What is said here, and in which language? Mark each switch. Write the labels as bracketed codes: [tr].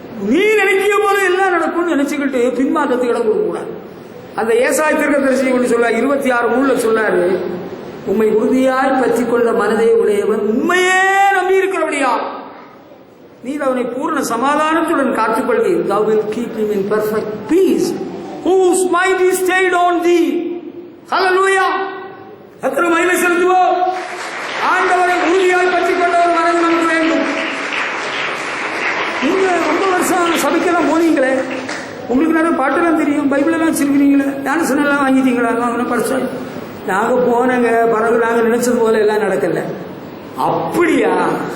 [ta] நீ நினைக்கிற போல எல்லாம் நடக்கும்னு நினைச்சுக்கிட்டு பின்மாற்றத்துக்கு இடம் கொடுக்க கூடாது. அந்த ஏசாயா தீர்க்கதரிசி கொண்டு சொல்ல 26:3 சொன்னாரு, உம்மை உறுதியாய் பற்றி கொண்ட மனதை உடையவன் உண்மையே நம்பி இருக்கிறபடியா. நீர் அவனை பூர்ண சமாதானத்துடன் காத்துக்கொள்வீர். [en] Thou will keep him in perfect peace whose mind is stayed on thee. Hallelujah. [ta] எத்தனை மகிமை செலுத்துவோம். ஆண்டவரை உறுதியாய் பற்றிக் கொண்ட ஒரு மனம் நமக்கு வேண்டும். நீங்க ரொம்ப வருஷம் சபைக்கெல்லாம் போனீங்களே, உங்களுக்கு நிறைய பாட்டெல்லாம் தெரியும், பைபிளெல்லாம் வச்சிருக்கிறீங்களே, ஞானசனெல்லாம் வாங்கிட்டீங்களா? வாங்கின படிச்சோம். நாங்கள் போனங்க, பிறகு நாங்கள் நினைச்சது போல எல்லாம் நடக்கல. அப்படியா?